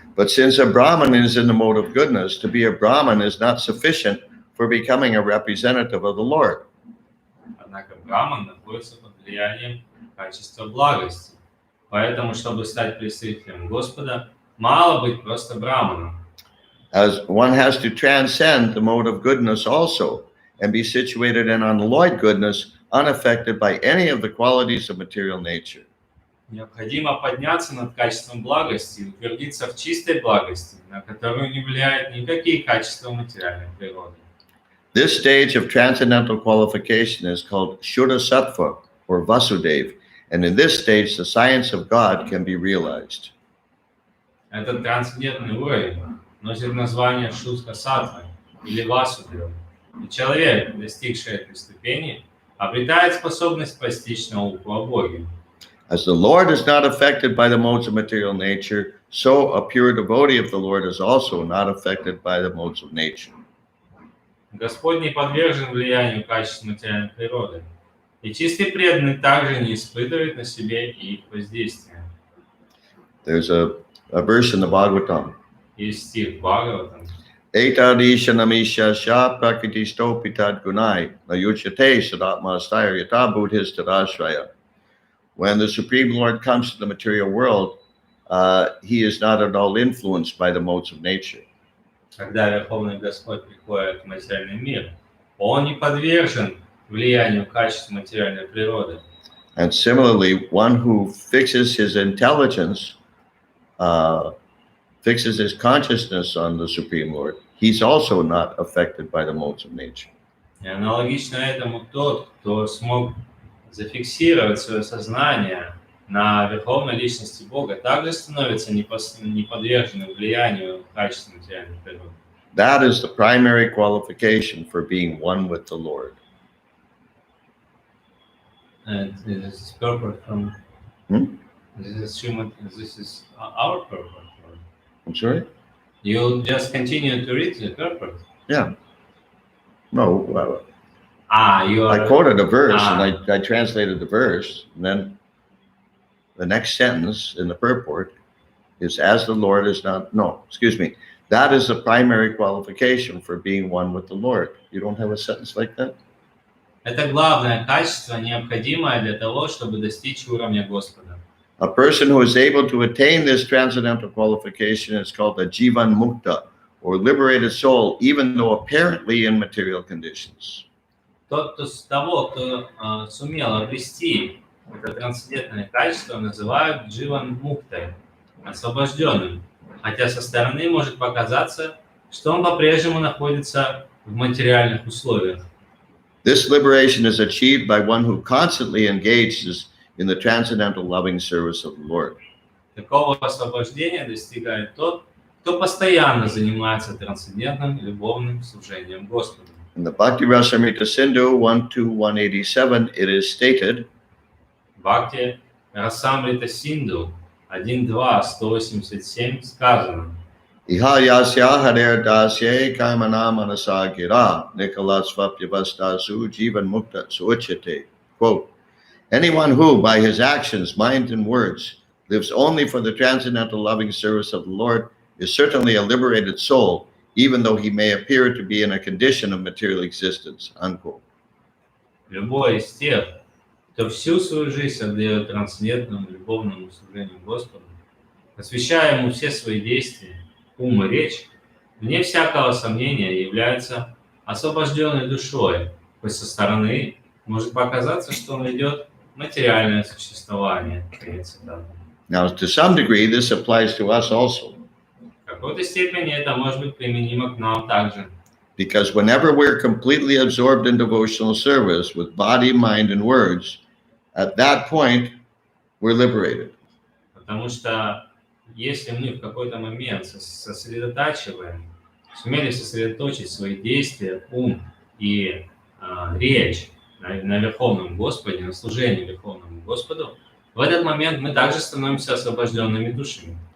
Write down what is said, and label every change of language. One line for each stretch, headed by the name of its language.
English: But since a Brahman is in the mode of goodness, to be a Brahman is not sufficient for becoming a representative of the Lord.
Russian: Однако Брахман находится под влиянием качества благости. Поэтому, чтобы стать представителем Господа, мало быть просто Брахманом.
English: As one has to transcend the mode of goodness also and be situated in unalloyed goodness, unaffected by any of the qualities of material nature.
Russian: Необходимо подняться над качеством благости и утвердиться в чистой благости, на которую не влияют никакие качества материальной природы.
English: This stage of transcendental qualification is called Shuddha Sattva or Vasudev, and in this stage the science of God can be realized.
Russian: Этот трансцендентный уровень носит название Шудха Саттвы или Васудева. И человек, достигший этой ступени, обретает способность постичь науку о Боге.
English: As the Lord is not affected by the modes of material nature, so a pure devotee of the Lord is also not affected by the modes of nature.
Russian: Господь не подвержен влиянию качеств материальной природы, и чистый преданный также не испытывает на себе их воздействия.
English: There's a verse in the Bhagavatam.
Russian: Есть стих Бхагаватам.
Sanskrit: Etadishanamisha sha prakritistopitat gunai nayuchate sadatmastaya yatabudhis tadashraya.
English: When the Supreme Lord comes to the material world, he is not at all influenced by the modes of nature.
Russian: Когда Верховный Господь приходит в материальный мир, Он не подвержен влиянию качеств материальной природы.
English: And similarly, one who fixes his intelligence, fixes his consciousness on the Supreme Lord, he's also not affected by the modes of nature.
Russian: И аналогично этому тот, кто смог зафиксировать свое сознание на Верховной Личности Бога, также становится неподверженным влиянию качеств материальной природы.
English: That is the primary qualification for being one with the Lord. And this is purport from... This is our purport. I'm sorry? You'll just continue to read the purport? Yeah. No, You are... I quoted a verse and I translated the verse, and then the next sentence in the purport is, as the Lord is not... No, excuse me. That is the primary qualification for being one with the Lord. You don't have a sentence like that?
Russian: Это главное качество, необходимое для того, чтобы достичь уровня Господа.
English: A person who is able to attain this transcendental qualification is called a Jivan Mukta, or liberated soul, even though apparently in material conditions.
Russian: Того, кто сумел обрести это трансцендентное качество, называют Дживан Муктой, освобожденным, хотя со стороны может показаться, что он по-прежнему находится в материальных условиях.
English: This liberation is achieved by one who constantly engages in the transcendental loving service of the Lord.
Russian: Такого освобождения достигает тот, кто постоянно занимается трансцендентным любовным служением Господу.
English: In the Bhakti Rasamrita Sindhu 1.2.187, it is stated,
Russian: Бхакти Расамрита Синду 1.2.187 сказано:
Sanskrit: Iha yasya harer dasye kaimana manasa gira nikola svapyavastasu jivan mukta suuchate.
English: Quote, anyone who, by his actions, mind, and words, lives only for the transcendental loving service of the Lord is certainly a liberated soul, even though he may appear to be in a condition of material existence. Unquote.
Russian: Любой из тех, кто всю свою жизнь отдает трансцендентному любовному служению Господу, посвящая Ему все свои действия, ум и речь, вне всякого сомнения является освобожденной душой, хоть со стороны может показаться, что он ведет материальное существование.
English: Now, to some degree, this applies to us also.
Russian: В какой-то степени это может быть применимо к нам также.
English: Because whenever we're completely absorbed in devotional service with body, mind, and words, at that point, we're liberated.
Russian: Потому что если мы в какой-то момент сумели сосредоточить свои действия, ум и речь на Верховном Господе, на служении Верховному Господу, в этот момент мы также становимся освобожденными душами.